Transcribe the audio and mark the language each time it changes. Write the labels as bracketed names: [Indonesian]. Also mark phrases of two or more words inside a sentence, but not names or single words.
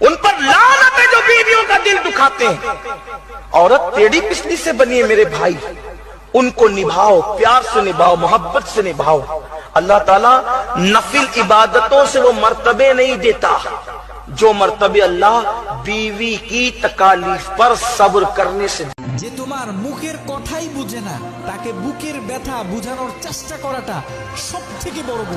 [Urdu] ان پر لعنت ہے جو بیویوں کا دل دکھاتے ہیں۔ عورت ٹیڑھی پسلی سے بنی ہے میرے بھائی، ان کو نبھاؤ، پیار سے نبھاؤ، محبت سے نبھاؤ۔ اللہ تعالیٰ نفل عبادتوں سے وہ مرتبے نہیں دیتا جو مرتبے اللہ بیوی کی تکالیف پر صبر کرنے سے۔ [Bangla] যে তোমার মুখের কথাই বুঝে না তাকে বুকের ব্যথা বুঝানোর চেষ্টা করাটা সবথেকে বড়